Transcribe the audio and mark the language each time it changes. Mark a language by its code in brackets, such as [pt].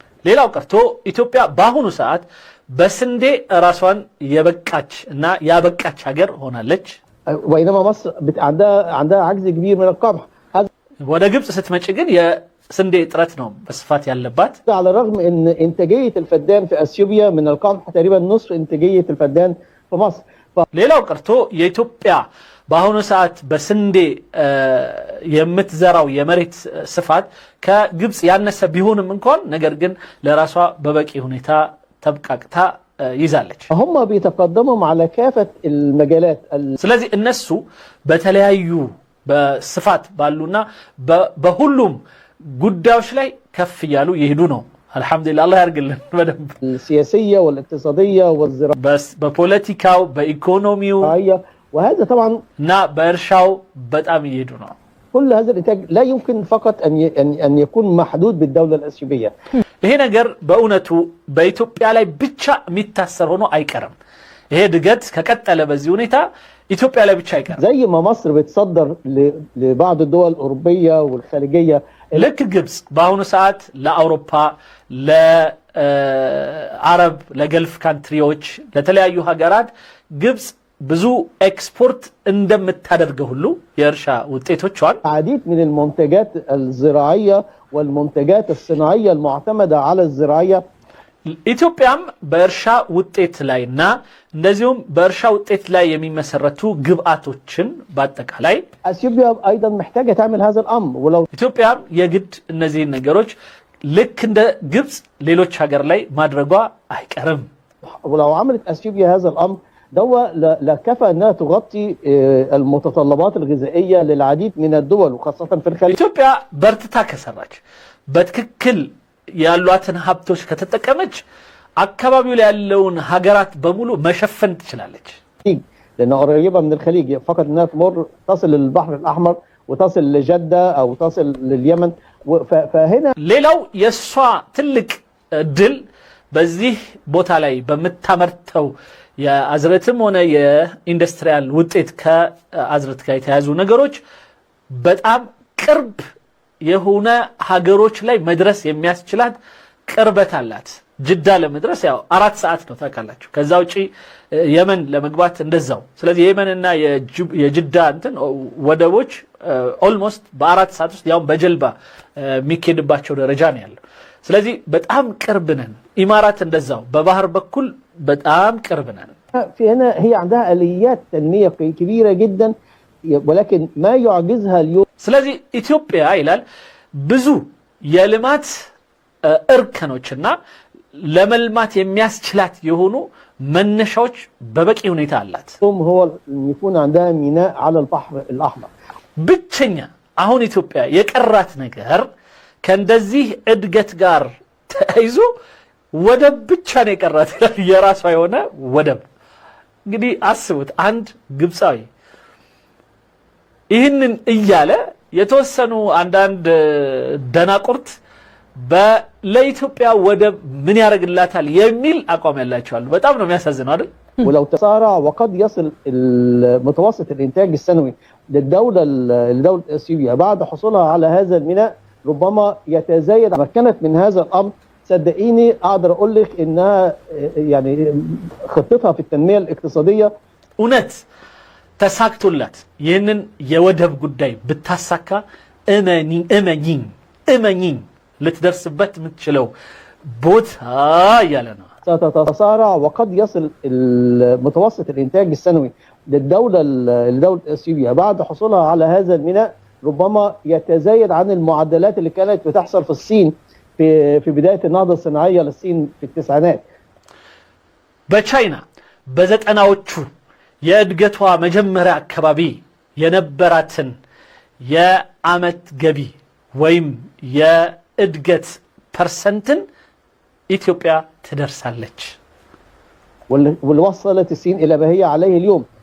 [am] ሌላው ቀርቶ ኢትዮጵያ በአሁኑ ሰዓት በስንዴ ራሷን የበቃች እና ያበቃች ሀገር ሆናለች። [ar] بينما مصر عندها عجز كبير من القمح. [am] ወደ ግብጽ ስትመጪ ግን የስንዴ እጥረት ነው በስፋት ያለባት። [ar] على الرغم ان انتاجيه الفدان في اثيوبيا من القمح تقريبا نصف انتاجيه الفدان في مصر. [am] ሌላው ቀርቶ የኢትዮጵያ በአሁኑ ሰዓት በስንዴ የምትዘራው የመሬት ስፋት ከግብፅ ያነሰ ቢሆንም እንኳን ነገር ግን ለራሷ በበቂ ሁኔታ ተብቃቅታ ይዛለች። [ar] هم بيتقدموا على كافة المجالات [am] ስለዚህ እነሱ በተለያዩ በስፋት ባሉና በሁሉም ጉዳዮች ላይ ከፍ ያሉ ይሄዱ ነው። አልহামዱሊላህ አላህ ያርግልን በደንብ [ar] السياسية والاقتصادية والزراعية [am] በስ በፖለቲካው በኢኮኖሚው [ar] وهذا طبعا [am] نا በእርሻው በጣም ይሄዱ ነው። [ar] كل هذا الانتاج لا يمكن فقط ان يكون محدود بالدولة الأثيوبية [am] ይሄ ነገር በእውነቱ በኢትዮጵያ ላይ ብቻ የሚታሰር ሆኖ አይቀርም። ይሄ ድገት ከቀጠለ በዚህ ሁኔታ ኢትዮጵያ ላይ ብቻ አይቀርም። [ar] زي ما مصر بتصدر لبعض الدول الأوروبية والخليجية [am] ልክ ግብፅ በአሁኑ ሰዓት ለአውሮፓ ለአረብ ለገልፍ ካንትሪዎች ለተለያዩ ሀገራት ግብፅ ብዙ ኤክስፖርት እንደምታደርገው ሁሉ የእርሻ ውጤቶቿን [ar] عديد من المنتجات الزراعية والمنتجات الصناعية المعتمدة على الزراعية [am] ኢትዮጵያም በእርሻ ውጤት ላይና እንደዚሁም በእርሻ ውጤት ላይ የሚመሰረቱ ግብአቶችን በአጠቃላይ [ar] اثيوبيا ايضا محتاجة تعمل هذا الامر ولو [am] ኢትዮጵያም የግድ እነዚህ ነገሮች ልክ እንደ ግብፅ ሌሎች ሀገር ላይ ማድረጓ አይቀርም። [ar] ولو عملت اثيوبيا هذا الامر دوا لكفى انها تغطي المتطلبات الغذائية للعديد من الدول وخاصة في الخليج [am] ኢትዮጵያ በርትታ ከሰራች በትክክል ያሏትን ሀብቶች ከተጠቀመች አካባቢው ላይ ያለውን ሀገራት በሙሉ መሸፈን ትችላለች። [ar] لأنها قريبة من الخليج فقط انها تمر تصل للبحر الأحمر وتصل لجدة أو تصل لليمن فهنا [am] ሌላው የሷ ትልቅ ድል በዚህ ቦታ ላይ በመታመርተው የአዝርዕትም ሆነ የኢንዱስትሪያል ውጤት ከአዝርዕት ጋር የተያዙ ነገሮች በጣም ቅርብ የሆነ ሀገሮች ላይ መድረስ የሚያስችላት ቅርበት አላት። ጅዳ ለመድረስ ያው 4 ሰዓት ነው ታውቃላችሁ። ከዛ ውጪ የመን ለመግባት እንደዛው። ስለዚህ የመንና የጅዳ እንትን ወደቦች ኦልሞስት በ4 ሰዓት ውስጥ ያው በጀልባ የሚኬድባቸው ደረጃ ነው ያለው። ስለዚህ በጣም ቅርብ ነን። ኢማራት እንደዛው በባህር በኩል በጣም ቅርብ ነን። [ar] في هنا هي عندها آليات تنمية كبيرة جدا ولكن ما يعجزها اليوم [am] ስለዚህ ኢትዮጵያ ይላል ብዙ የልማት እርከኖችና ለመልማት የሚያስችላት የሆኑ መነሻዎች በበቂ ሁኔታ አላት። [ar] هو يكون عندها ميناء على البحر الأحمر [am] ብቸኛ አሁን ኢትዮጵያ የቀራት ነገር ከእንደዚህ እድገት ጋር ተያይዞ ወደብ ብቻ ነው የቀራት ይላል። የራሷ የሆነ ወደብ። እንግዲህ አስቡት አንድ ግብፃዊ ይህንን እያለ የተወሰኑ አንዳንድ ደናቁርት ለኢትዮጵያ ወደብ ምን ያደርግላታል የሚል አቋም ያላቸው አሉ። በጣም ነው የሚያሳዝነው አይደል? [ar] ولو تسارع وقد يصل المتوسط الانتاج السنوي للدولة اثيوبيا بعد حصولها على هذا الميناء ربما يتزايد. تمكنت من هذا الامر صدقيني اقدر اقول لك انها يعني خطتها في التنمية الاقتصادية [am] እውነት ተሳክቶላት ይህንን የወደብ ጉዳይ ብታሳካ እመኚኝ ልትደርስበት የምትችለው ቦታ ያለ ነው። [ar] ستتسارع وقد يصل المتوسط الانتاج السنوي للدولة اثيوبيا بعد حصولها على هذا الميناء ربما يتزايد عن المعدلات اللي كانت بتحصل في الصين في بداية النهضة الصناعية للصين في التسعينات. [am] በቻይና በዘጠናዎቹ የእድገቷ መጀመሪያ አካባቢ የነበራትን የአመት ገቢ ወይም የእድገት ፐርሰንትን ኢትዮጵያ ትደርሳለች። [ar] واللي وصلت الصين الى ما هي عليه اليوم.